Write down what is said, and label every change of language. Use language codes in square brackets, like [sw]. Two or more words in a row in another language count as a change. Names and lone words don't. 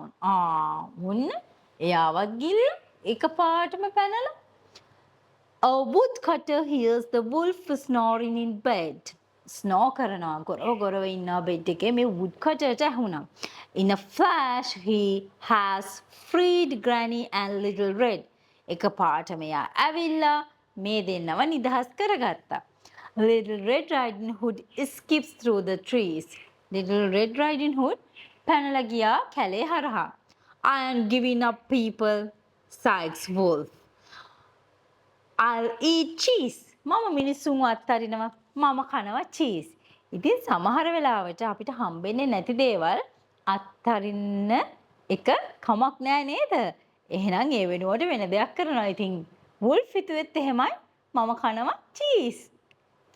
[si] මුන්න එයාවත් ගිල්ල එකපාරටම පැනලා. [en] A woodcutter hears the wolf snoring in bed. [si] Snore කරනවා ගොරව ඉන්නවා බෙඩ් එකේ මේ woodcutterට ඇහුණා. [en] In a flash he has freed Granny and Little Red. [si] එකපාරටම එයා ඇවිල්ලා මේ දෙන්නව නිදහස් කරගත්තා. [en] Little Red Riding Hood skips through the trees. [si] Little Red Riding Hood පැනලා ගියා කැලේ හරහා. [en] I am giving up people, sighed wolf. I'll eat cheese. [si] මම මිනිස්සුන්ව අත්හරිනවා. මම කනවා cheese. ඉතින් සමහර වෙලාවට අපිට හම්බෙන්නේ නැති දේවල් අත්හරින්න එක කමක් නෑ නේද? එහෙනම් ඒ වෙනුවට වෙන දෙයක් කරනවා. ඉතින් wolf හිතුවෙත් එහෙමයි මම කනවා cheese කියලා.